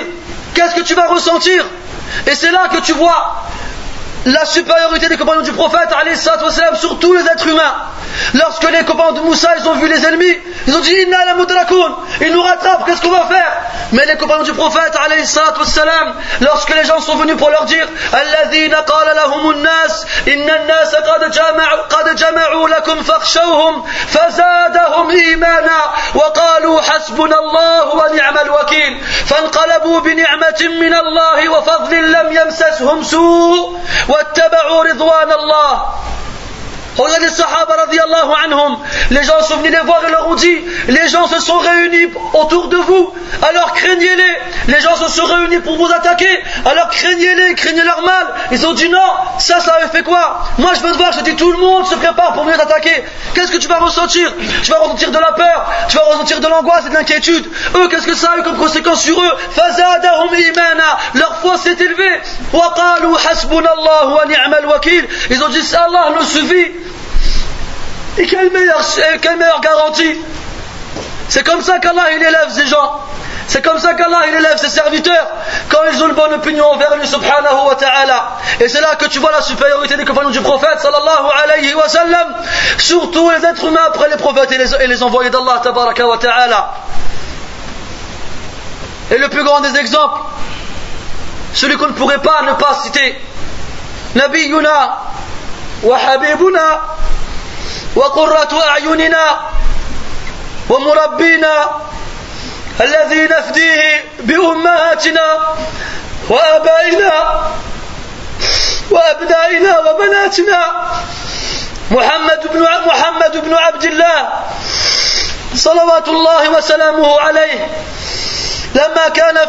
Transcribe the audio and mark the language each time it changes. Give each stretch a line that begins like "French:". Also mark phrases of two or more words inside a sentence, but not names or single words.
French: Qu'est-ce que tu vas ressentir? Et c'est là que tu vois la supériorité des compagnons du prophète
Arabic: عليه الصلاة والسلام
French: sur tous les êtres humains. Lorsque les compagnons de Moussa ils ont vu les ennemis, ils ont dit
Arabic: إنا لمدركون,
French: ils nous rattrapent, qu'est-ce qu'on va faire? Mais les compagnons du prophète
Arabic: عليه الصلاة والسلام,
French: lorsque les gens sont venus pour leur dire
Arabic: الذين قال لهم الناس إن الناس قد جمعوا لكم فاخشوهم فزادهم إيمانا وقالوا حسبنا الله ونعم الوكيل فانقلبوا بنعمة من الله وفضل لم يمسسهم سوء' واتبعوا رضوان الله.
French: Regardez les Sahaba
Arabic: رضي الله عنهم,
French: les gens sont venus les voir et leur ont dit, les gens se sont réunis autour de vous, alors craignez-les. Les gens se sont réunis pour vous attaquer, alors craignez-les, craignez leur mal. Ils ont dit non, ça avait fait quoi? Moi je veux te voir, je dis tout le monde se prépare pour venir t'attaquer. Qu'est-ce que tu vas ressentir? Tu vas ressentir de la peur, tu vas ressentir de l'angoisse et de l'inquiétude. Eux, qu'est-ce que ça a eu comme conséquence sur eux?
Arabic: فزادهم إيمانا,
French: leur foi s'est élevée.
Arabic: وقالوا حسبنا الله ونعم الوكيل.
French: Ils ont dit Allah nous suffit. Et quelle meilleure garantie? C'est comme ça qu'Allah il élève ces gens. C'est comme ça qu'Allah il élève ses serviteurs quand ils ont une bonne opinion envers lui
Arabic: سبحانه وتعالى.
French: Et c'est là que tu vois la supériorité des compagnons du prophète
Arabic: صلى الله عليه وسلم
French: sur tous les êtres humains après les prophètes et les envoyés d'Allah
Arabic: تبارك وتعالى.
French: Et le plus grand des exemples, celui qu'on ne pourrait pas ne pas citer,
Arabic: نبينا وحبيبنا وقرة أعيننا ومربينا الذي نفديه بأمهاتنا وآبائنا وأبنائنا وبناتنا محمد بن عبد الله صلوات الله وسلامه عليه لما كان في